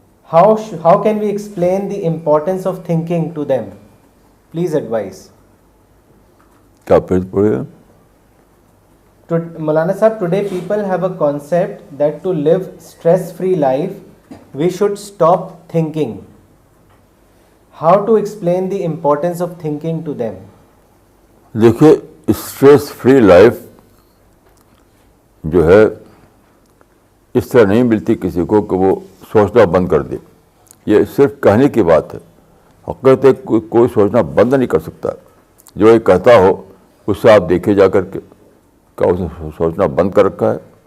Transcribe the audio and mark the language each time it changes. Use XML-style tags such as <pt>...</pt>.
<en>How can we explain the importance of thinking to them? Please advise.</en> <ur>کیا پھر پڑھے؟</ur> <en>مولانا صاحب today people have a concept that to live stress free life we should stop thinking. How to explain the importance of thinking to them?</en> <ur>دیکھیے stress free life جو ہے اس طرح نہیں ملتی کسی کو کہ وہ سوچنا بند کر دے. یہ صرف کہنے کی بات ہے. حقیقت ہے کوئی سوچنا بند نہیں کر سکتا. جو یہ کہتا ہو اس سے آپ دیکھے جا کر کے کیا اس نے سوچنا بند کر رکھا ہے.</ur>